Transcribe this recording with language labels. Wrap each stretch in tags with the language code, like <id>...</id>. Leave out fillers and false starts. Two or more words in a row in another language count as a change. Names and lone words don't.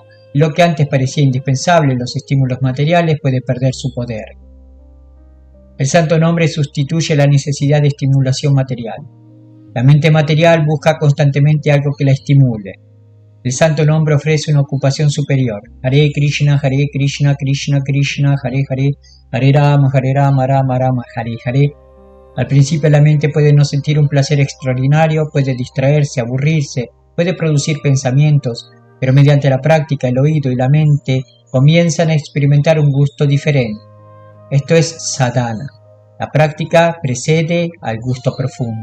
<es>Y lo que antes parecía indispensable, los estímulos materiales, puede perder su poder. El santo nombre sustituye la necesidad de estimulación material. La mente material busca constantemente algo que la estimule. El santo nombre ofrece una ocupación superior.</es> <sa>हरे कृष्ण, कृष्ण कृष्ण, हरे हरे, हरे राम, राम राम, हरे हरे.</sa> <es>Al principio la mente puede no sentir un placer extraordinario, puede distraerse, aburrirse, puede producir pensamientos, pero mediante la práctica el oído y la mente comienzan a experimentar un gusto diferente. Esto es sadhana. La práctica precede al gusto profundo.</es>